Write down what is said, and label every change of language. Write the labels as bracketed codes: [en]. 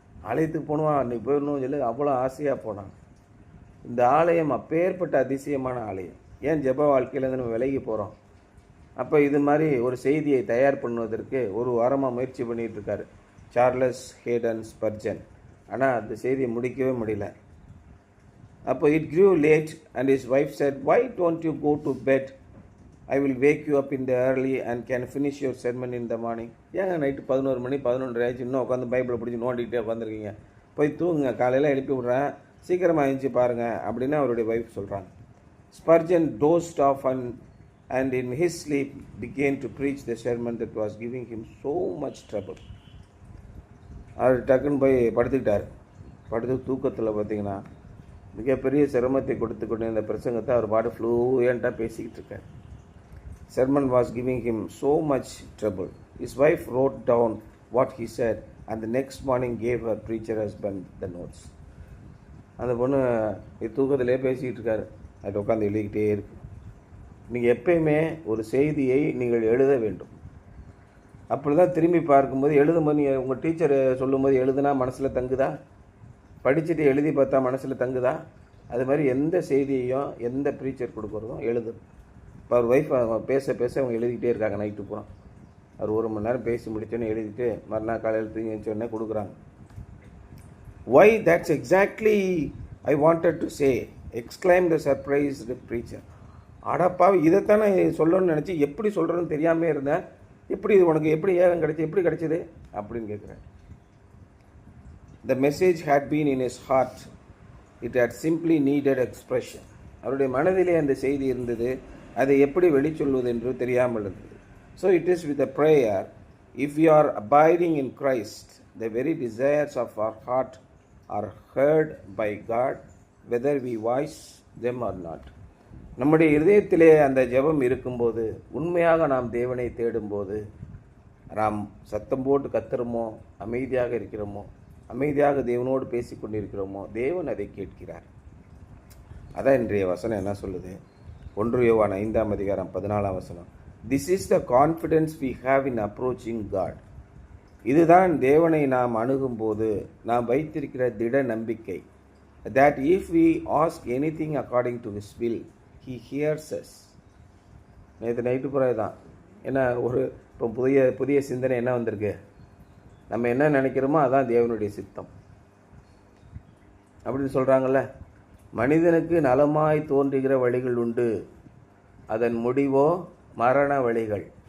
[ta] ஆலயத்துக்கு போகணுமா, அன்றைக்கி போயிடணும் சொல்லி அவ்வளோ ஆசையாக போனான். இந்த ஆலயம் அப்பேற்பட்ட அதிசயமான ஆலயம். ஏன் ஜெப வாழ்க்கையிலேருந்து நம்ம விலகி போகிறோம்? அப்போ இது மாதிரி ஒரு செய்தியை தயார் பண்ணுவதற்கு ஒரு வாரமாக முயற்சி பண்ணிகிட்டு இருக்காரு சார்லஸ் ஹேடன் ஸ்பர்ஜன். ஆனால் அந்த செய்தியை முடிக்கவே முடியல. [en] அப்போ it grew late and his wife said, why don't you go to bed? I will wake you up in the early and can finish your sermon in the morning. [ta] ஏங்க night 11 மணி 11:30 ஆயிடுச்சு, இன்னும் உட்காந்து பைபிளை பிடிச்சி நோண்டிகிட்டே உட்காந்துருக்கீங்க, போய் தூங்குங்க, காலையில் எழுப்பி விட்றேன், சீக்கிரமாக எழுந்துச்சி பாருங்கள் அப்படின்னு அவருடைய வைஃப் சொல்கிறாங்க. [en] Spurgeon dozed off and in his sleep began to preach the sermon that was giving him so much trouble. [ta] அவர் டக்குன்னு போய் படுத்துக்கிட்டார். படுத்து தூக்கத்தில் பார்த்தீங்கன்னா மிகப்பெரிய சிரமத்தை கொடுத்து கொண்டு இந்த பிரசங்கத்தை அவர் பாட்டு ஃப்ளூயண்ட்டாக பேசிக்கிட்டு இருக்கார். [en] Sermon was giving him so much trouble. His wife wrote down what he said and the next morning gave her preacher husband the notes. [ta] அந்த பொண்ணு தூக்கத்திலே பேசிக்கிட்டு இருக்காரு, அது உட்காந்து எழுதிக்கிட்டே இருக்கு. நீங்கள் எப்பயுமே ஒரு செய்தியை நீங்கள் எழுத வேண்டும். அப்படி தான் திரும்பி பார்க்கும்போது எழுதும்போது நீங்கள் உங்கள் டீச்சர் சொல்லும்போது எழுதுனா மனசில் தங்குதா, படிச்சுட்டு எழுதி பார்த்தா மனசில் தங்குதா? அது மாதிரி எந்த செய்தியையும் எந்த ப்ரீச்சர் கொடுக்குறதும் எழுதணும். இப்போ அவர் ஒய்ஃப் பேச அவங்க எழுதிக்கிட்டே இருக்காங்க நைட்டு பூரா. அவர் 1 மணி நேரம் பேசி முடிச்சோன்னே எழுதிட்டு மறுநாள் காலையில் தூங்கி வச்சோடனே கொடுக்குறாங்க. [en] Why, that's exactly I wanted to say, exclaimed the surprised preacher. [ta] அடப்பாவி, இதைத்தானே சொல்லணும்னு நினச்சி எப்படி சொல்கிறேன்னு தெரியாமல் இருந்தேன், எப்படி இது உனக்கு எப்படி ஏகம் கிடைச்சி எப்படி கிடைச்சிது அப்படின்னு கேட்குறேன். [en] The message had been in his heart. It had simply needed expression. [ta] அவருடைய மனதிலே அந்த செய்தி இருந்தது, அதை எப்படி வெளிச்சொல்வது என்று தெரியாமல் இருந்தது. [en] So it is with a prayer, if we are abiding in Christ, the very desires of our heart are heard by God, whether we voice them or not. [ta] நம்முடைய இதயத்திலே அந்த ஜெபம் இருக்கும்போது, உண்மையாக நாம் தேவனை தேடும்போது, நாம் சத்தம் போட்டு கத்துறோமோ, அமைதியாக இருக்கிறோமோ, அமைதியாக தேவனோடு பேசி கொண்டிருக்கிறோமோ, தேவன் அதை கேட்கிறார். அதான் இன்றைய வசனம் என்ன சொல்லுது? 1 யோவான் 5ஆம் அதிகாரம் 14ஆம் வசனம். [en] This is the confidence we have in approaching God. [ta] இதுதான் தேவனை நாம் அணுகும்போது நாம் வைத்திருக்கிற திட நம்பிக்கை. [en] That if we ask anything according to His will, He hears us. [ta] நேற்று நைட்டு புறம் தான் ஏன்னா இப்போ புதிய சிந்தனை என்ன வந்திருக்கு? நம்ம என்ன நினைக்கிறோமோ அதான் தேவனுடைய சித்தம் அப்படின்னு சொல்கிறாங்கல்ல. மனிதனுக்கு நலமாய் தோன்றுகிற வழிகள் உண்டு, அதன் முடிவோ மரண வழிகள்.